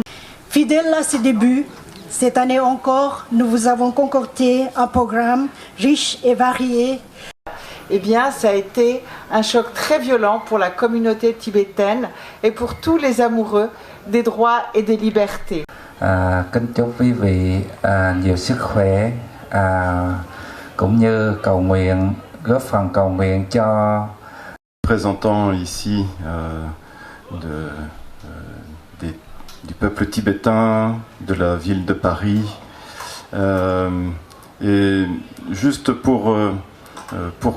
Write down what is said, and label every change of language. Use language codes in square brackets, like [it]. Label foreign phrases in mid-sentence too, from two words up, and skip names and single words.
[fr] Fidèle à ses débuts, cette année encore, nous vous avons concocté un programme riche et varié. Eh bien, ça a été un choc très violent pour la communauté tibétaine et pour tous les amoureux des droits et des libertés. [vi] Kính chúc quý vị nhiều sức khỏe cũng như cầu nguyện, góp phần cầu nguyện cho. [fr] Représentant ici du peuple tibétain, de la ville de Paris, et juste pour